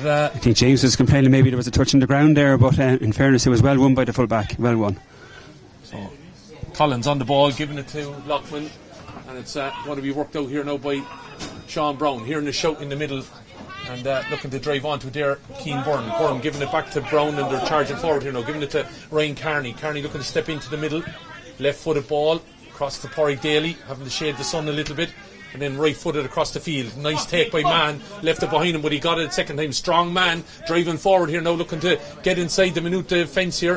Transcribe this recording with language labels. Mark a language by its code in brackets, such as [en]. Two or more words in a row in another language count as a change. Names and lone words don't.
[en] I think James was complaining maybe there was a touch on the ground there, but in fairness it was well won by the full back. Well won. So Collins on the ball, giving it to Lockman, and it's going to be worked out here now by Sean Brown, hearing the shout in the middle, and looking to drive onto there. Keane Byrne. Byrne giving it back to Brown, and they're charging forward here now, giving it to Ryan Carney. Carney looking to step into the middle, left footed ball across to Porrick Daly, having to shade the sun a little bit, and then right footed across the field. Nice take by Mann, left it behind him, but he got it second time. Strong man driving forward here now, looking to get inside the Maynooth defence here.